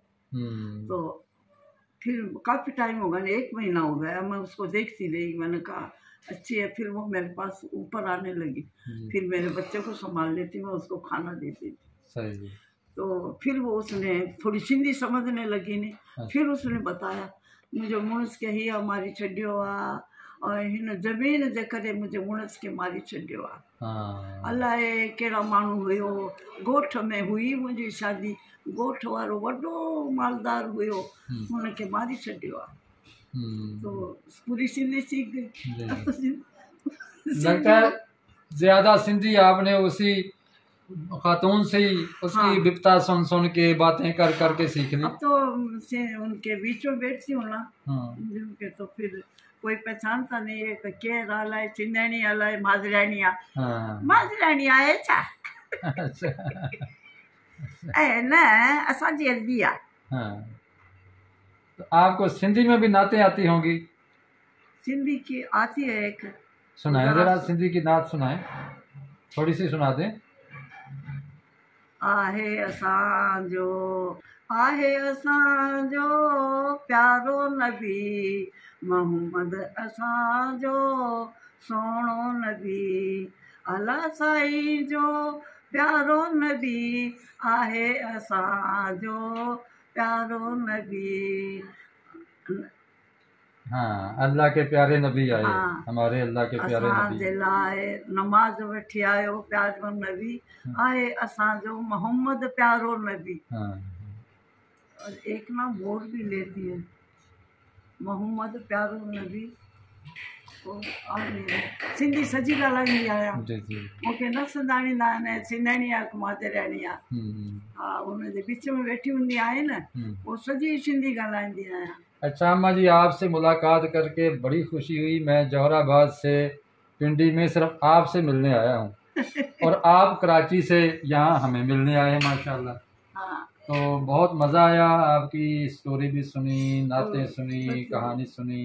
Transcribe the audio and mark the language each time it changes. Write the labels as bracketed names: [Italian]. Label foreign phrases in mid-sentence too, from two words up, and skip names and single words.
[Urdu] تو پھر کافی ٹائم ہو گیا، 1 مہینہ ہو گیا، میں اس کو دیکھتی رہی، میں نے کہا اچھی ہے. پھر وہ میرے پاس اوپر آنے لگی، پھر میرے بچے کو سنبھال لیتی، میں اس کو کھانا دیتی تھی. صحیح۔ تو پھر وہ اس نے تھوڑی سندھی سمجھنے لگی نے، پھر اس نے بتایا [Sindhi] मुझे मुणस के ही मारी छॾियो आहे, और हिन ज़मीन जे करे मुझे मुणस के मारी छॾियो आहे। अलाए कहिड़ा माण्हू हुयो, ॻोठ में हुई मुंहिंजी शादी, ॻोठ वारो वॾो मालदार हुयो, हुनखे मारी छॾियो आहे। [Urdu] تو پوری سندھی سیکھ گئی. لگتا ہے زیادہ سندھی آپ نے اسی خاتون سے ہی اس کی بپتا سن سن کے باتیں کر کر کے سیکھ لی. اب تو ان کے بیچ میں بیٹھتی ہوں نا، ان کے تو پھر کوئی پہچانتا نہیں ہے کہ کے [Sindhi] अलाए चिंदणी अलाए माजरानिया, माजरानिया है छा। ए न असांजी हल्दी आहे। [Urdu] تو آپ کو سندھی میں بھی نعتیں آتی ہوں گی? سندھی کی آتی ہے ایک, سنائیے ذرا سندھی کی نعت سنائیے، تھوڑی سی سنا دیں. [Sindhi] आहे असांजो, आहे असांजो प्यारो नबी मोहम्मद, असांजो सोणो नबी, अला साईं जो प्यारो नबी, आहे असांजो प्यारो नबी। [Urdu] ہاں، اللہ کے پیارے نبی آئے. ہمارے اللہ کے پیارے نبی [Sindhi] लाए नमाज वठी आयो प्यारो नबी, आए असांजो मोहम्मद प्यारो नबी। [Urdu] اور ایک نا بور بھی لیتی ہے, [Sindhi] मोहम्मद प्यारो नबी। सिंधी सजी ॻाल्हाईंदी आहियां, मूंखे न सुञाणींदा आहिनि, सिंधणी आहे माजराणी आहे। हा, हुनजे विच में वेठी हूंदी आहे न, वो सजी सिंधी ॻाल्हाईंदी आहियां। [Urdu] اچھا اماں جی، آپ سے ملاقات کر کے بڑی خوشی ہوئی. میں جوہرآباد سے پنڈی میں صرف آپ سے ملنے آیا ہوں اور آپ کراچی سے یہاں ہمیں ملنے آئے ہیں ماشاءاللہ. تو بہت مزہ آیا، آپ کی اسٹوری بھی سنی، نعتیں سنی، کہانی سنی.